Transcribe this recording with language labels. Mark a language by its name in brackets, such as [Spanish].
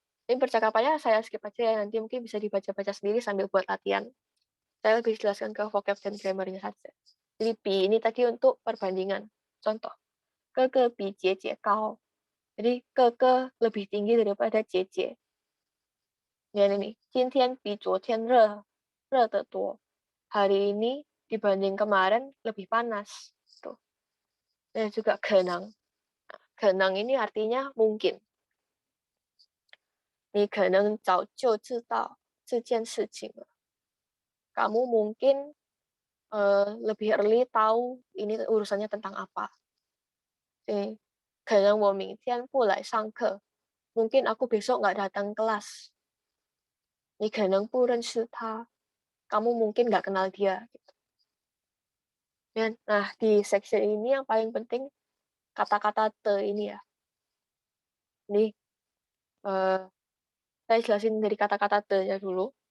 [Indonesian] Ini percakapannya saya skip aja ya, nanti mungkin bisa dibaca-baca sendiri sambil buat latihan. Saya lebih jelaskan ke vocab dan grammarnya saja. Jadi bi ini tadi untuk perbandingan. Contoh, ke bi jie jie kau. Jadi ke lebih tinggi daripada jie jie. [Chinese] Lihat ini, 今天比昨天热得多. [Indonesian] Hari ini dibanding kemarin lebih panas. Tuh. Dan juga kenang. Kenang ini artinya mungkin. [Chinese] 你可能早就知道这件事情了. [Indonesian] Kamu mungkin lebih early tahu ini urusannya tentang apa. [Chinese] Jadi, 可能我明天不来上课. [Indonesian] Mungkin aku besok nggak datang kelas. [Chinese] 你可能不认识他. [Indonesian] Kamu mungkin nggak kenal dia. Gitu. Nah, di section ini yang paling penting kata-kata te ini ya. Ini saya jelasin dari kata-kata te-nya dulu.